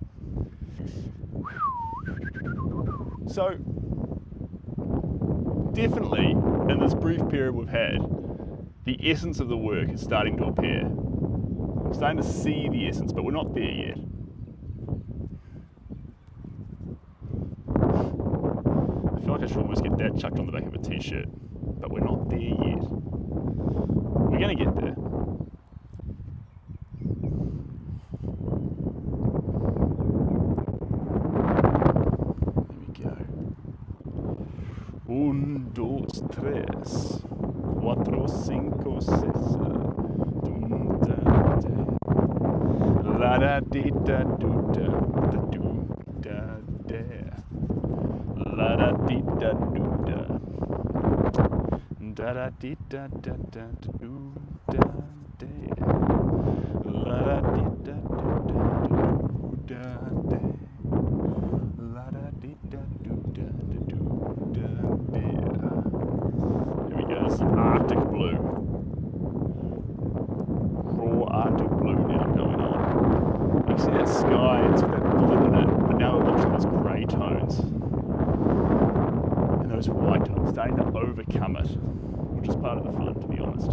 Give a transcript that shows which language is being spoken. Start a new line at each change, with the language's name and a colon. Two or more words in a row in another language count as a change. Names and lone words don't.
English: So, definitely, in this brief period we've had, the essence of the work is starting to appear. I'm starting to see the essence, but we're not there yet. I feel like I should almost get that chucked on the back of a t-shirt, but we're not there yet. We're gonna get there.
Spanish: Un, dos, tres, cuatro, cinco, seis. Dum, da, da. La da di da do da da do da da. La da di da do da. Da da di da da da do da da. La da di da do da do da. La da di da do da do.
English: Here we go, this is Arctic blue. Raw Arctic blue now going on. You can see that sky, it's got that blue in it, but now we're watching those grey tones. And those white tones starting to overcome it, which is part of the fun, to be honest.